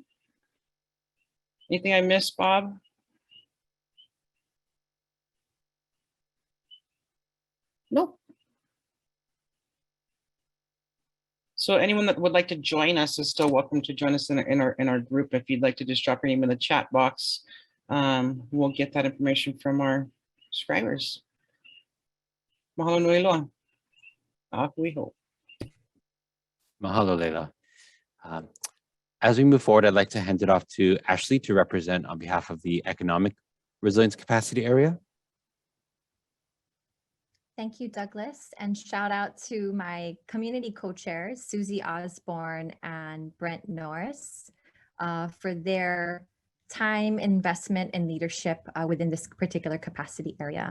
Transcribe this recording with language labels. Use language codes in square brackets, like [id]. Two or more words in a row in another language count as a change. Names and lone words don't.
[en] Anything I missed, Bob? Nope. So anyone that would like to join us is still welcome to join us in our group. If you'd like to just drop your name in the chat box, we'll get that information from our subscribers. [haw] Mahalo nui loa. Akuiho. [en] Mahalo, Leila. As we move forward, I'd like to hand it off to Ashley to represent on behalf of the Economic Resilience Capacity Area. Thank you, Douglas, and shout out to my community co-chairs, Susie Osborne and Brent Norris, for their time, investment, and leadership within this particular capacity area.